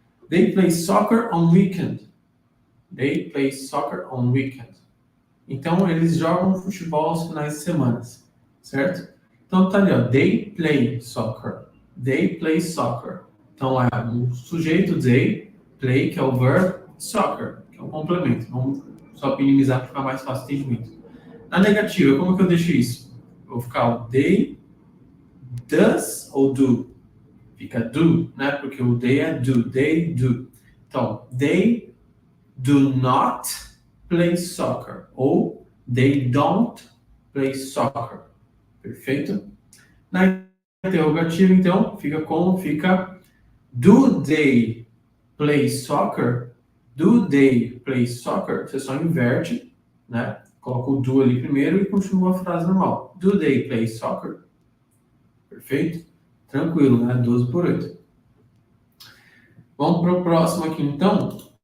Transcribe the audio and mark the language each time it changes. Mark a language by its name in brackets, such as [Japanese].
[English] They play soccer on weekend. They play soccer on weekend. [Portuguese] Então eles jogam futebol aos finais de semana, certo? Então tá ali, ó. [English] They play soccer. They play soccer. [Portuguese] Então é o sujeito they, play, que é o verb, soccer, que é um complemento. Vamos só minimizar para ficar mais fácil o entendimento. Na negativa, como que eu deixo isso? Eu vou ficar o they, does ou do? Fica do, né? Porque o they é do, [English] they do. [Portuguese] Então, [English] they do not play soccer. [Portuguese] Ou [English] they don't play soccer. [Portuguese] Perfeito? Na interrogativa, então, fica como? Fica [English] do they play soccer? Do they play soccer? [Portuguese] Você só inverte, né? Coloca o do ali primeiro e continua a frase normal. [English] Do they play soccer? [Portuguese] Perfeito? Tranquilo, né? 12 por 8. Vamos para o próximo aqui, então.